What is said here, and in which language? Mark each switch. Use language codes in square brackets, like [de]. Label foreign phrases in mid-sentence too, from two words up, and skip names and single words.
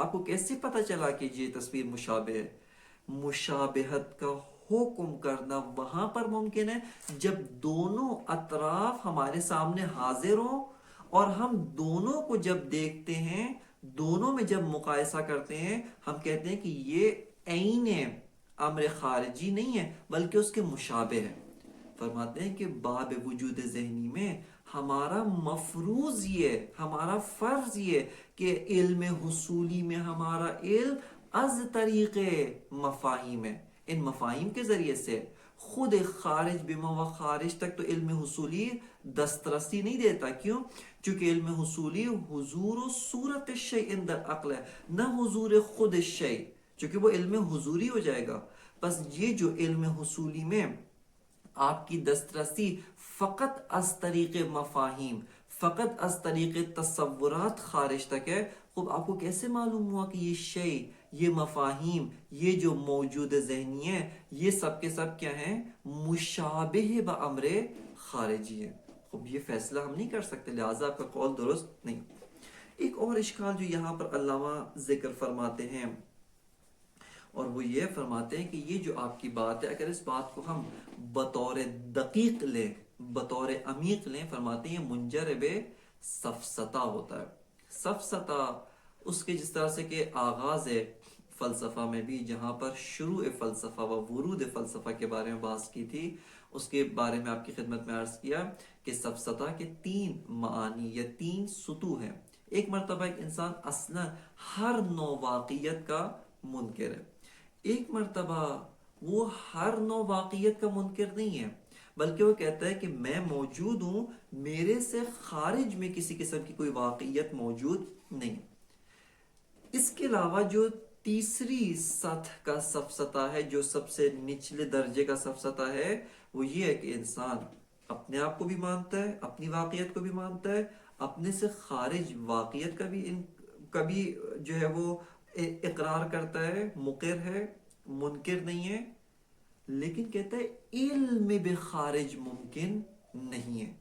[ur] آپ کو کیسے پتہ چلا کہ یہ تصویر مشابہ ہے؟ مشابہت کا حکم کرنا وہاں پر ممکن ہے جب دونوں اطراف ہمارے سامنے حاضر ہوں اور ہم دونوں کو جب دیکھتے ہیں، دونوں میں جب مقایسہ کرتے ہیں، ہم کہتے ہیں کہ یہ عین ہے، امر خارجی نہیں ہے بلکہ اس کے مشابہ ہے. فرماتے ہیں کہ باب وجود ذہنی میں ہمارا مفروض یہ، ہمارا فرض یہ کہ علم حصولی میں ہمارا علم [fa] از طریق مفاہیم [ur] ہے، ان مفاہیم کے ذریعے سے. خود خارج بما و خارج تک تو علم حصولی دسترسی نہیں دیتا. کیوں؟ چونکہ علم حصولی حضور و صورت الشیء اندر عقل ہے، نہ حضور خود الشیء، چونکہ وہ علم حضوری ہو جائے گا. بس یہ جو علم حصولی میں آپ کی دسترسی فقط [fa] از طریق مفاہیم، [ur] فقط [fa] از طریق تصورات [ur] خارج تک ہے. خوب آپ کو کیسے معلوم ہوا کہ یہ شیء، یہ مفاہیم، یہ جو موجود ذہنی ہے، یہ سب کے سب کیا ہیں؟ مشابہ با امر خارجی ہے. خوب یہ فیصلہ ہم نہیں کر سکتے، لہٰذا آپ کا قول درست نہیں. ایک اور اشکال جو یہاں پر علامہ ذکر فرماتے ہیں، اور وہ یہ فرماتے ہیں کہ یہ جو آپ کی بات ہے، اگر اس بات کو ہم بطور دقیق لیں، بطور عمیق لیں، فرماتے ہیں منجرب سفسطہ ہوتا ہے. سفسطہ اس کے جس طرح سے کہ آغاز ہے فلسفہ میں بھی، جہاں پر شروع فلسفہ و ورود فلسفہ کے بارے میں بات کی تھی، اس کے بارے میں آپ کی خدمت میں عرض کیا کہ سفسطہ کے 3 معانی یا 3 سطوح ہیں. ایک مرتبہ ایک انسان اصلا ہر نوع واقعیت کا منکر ہے. ایک مرتبہ وہ ہر نوع واقعیت کا منکر نہیں ہے، بلکہ وہ کہتا ہے کہ میں موجود ہوں، میرے سے خارج میں کسی قسم کی کوئی واقعیت موجود نہیں. اس کے علاوہ جو تیسری سطح کا سفسطہ ہے، جو سب سے نچلے درجے کا سفسطہ ہے، وہ یہ ہے کہ انسان اپنے آپ کو بھی مانتا ہے، اپنی واقعیت کو بھی مانتا ہے، اپنے سے خارج واقعیت کا بھی جو ہے وہ اقرار کرتا ہے، مقر ہے، منکر نہیں ہے، لیکن کہتا ہے علم بخارج ممکن نہیں ہے.